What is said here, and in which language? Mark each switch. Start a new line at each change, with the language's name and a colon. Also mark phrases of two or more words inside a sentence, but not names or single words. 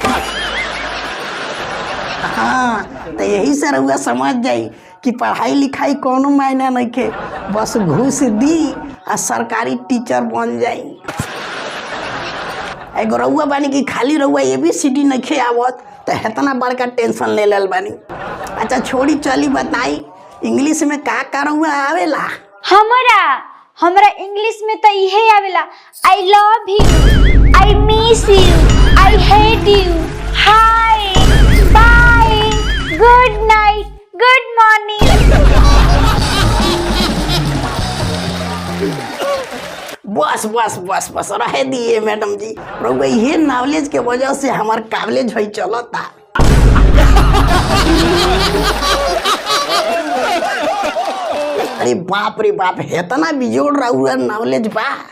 Bhojpuri: हाँ तो यही से रउआ समझ जाई कि पढ़ाई लिखाई कोनो मायना नहीं के, बस घूस दी आ सरकारी टीचर बन जाई। एगो रउआ बानी कि खाली रउआ ABCD नहीं खे आवत तो इतना बड़का टेंशन ले लेल बानी। अच्छा छोड़ी चली बताई इंग्लिश में का रउआ आवेला? हमरा इंग्लिश में तो इहे आवेला,
English: I love you, I miss you, I hate you, hi, bye, good night, good morning.
Bhojpuri: बस बस बस बस रहे दिए मैडम जी, रउआ ये नॉलेज के वजह से हमार काबिलेज होई चलता। अरे बाप रे बाप, इतना बिजोड़ रउआ नॉलेज बा।